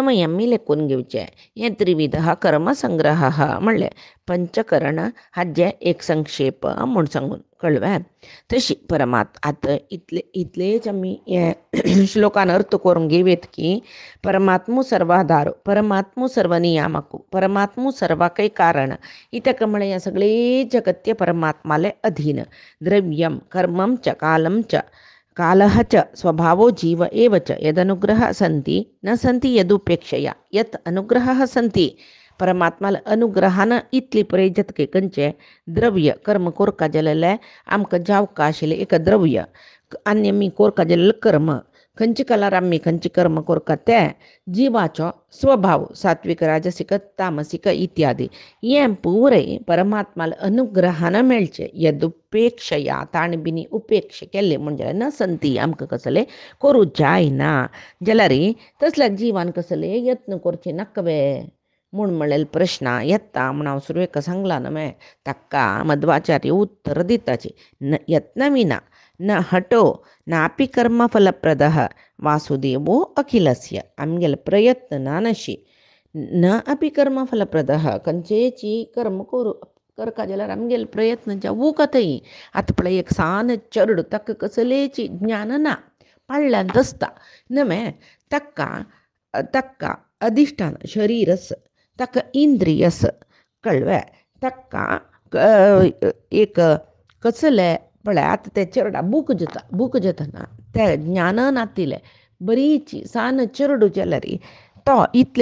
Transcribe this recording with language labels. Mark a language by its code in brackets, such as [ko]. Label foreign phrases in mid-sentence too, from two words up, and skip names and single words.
[kok] मागीर आमी लेखून घेवचें हें त्रिविध कर्मसंग्रह म्हणलें पंचकरण हाजे एक संक्षेप म्हूण सांगून कळ्ळें तशी आतां इतलेच आमी हे श्लोकान अर्थ करून घेवत की परमात्मू सर्वाधार परमात्मू सर्वनियामक परमात्मू सर्वाकय कारण इतक म्हळ्यार ह्या सगळे जगत्य परमात्माले अधीन द्रव्यम [sa] कर्मम च कालम च कालः च स्वभावो जीव एव च यदनुग्रह सन्ति न सन्ति यदुपेक्षया यत् अनुग्रहः सन्ति [kok] परमात्माला अनुग्रहान इतली पळय जतके खंयचे द्रव्य कर्म कोरका जाल्यार आमकां जावका आशिल्लें एक द्रव्य आनी आमी कोरका जाल्यार कर्म खंयचे कालार आमी खंयचे कर्म कोरका ते जिवाचो स्वभाव सात्विक राजसिक तामसिक इत्यादी हें पुरय परमात्माला अनुग्रहान मेळचें यदुपेक्षया ताणें बिनी उपेक्षा केल्ले म्हणजे [sa] न संती [kok] आमकां कसले करूं जायना जाल्यार तसल्या जिवान कसले यत्न करचे नकवे म्हूण म्हणलेलो प्रश्न येता म्हूण हांव सुरवेक सांगला न्हय ताका मध्वाचार्य उत्तर दिताचे [sa] यत्न विना न हटो नापि कर्मफलप्रदः वासुदेवो अखिलस्य [kok] आमगेलो प्रयत्न ना नशी [sa] न अपि कर्मफलप्रदः [kok] खंयचेची कर्म करका जाल्यार आमगेलो प्रयत्न जावूं थंय आतां पळय एक सान चरड ताका कसलेची ज्ञान ना पाळ्ळ्यान दसता न्हय ताका अधिष्ठान शरीरस ताका इंद्रियस कळ्ळें ताका एक कसलें पळय आतां ते चेरडा बूक जातना ते ज्ञान नातिलें बरीची सान चेरडू जाल्यार तो इतले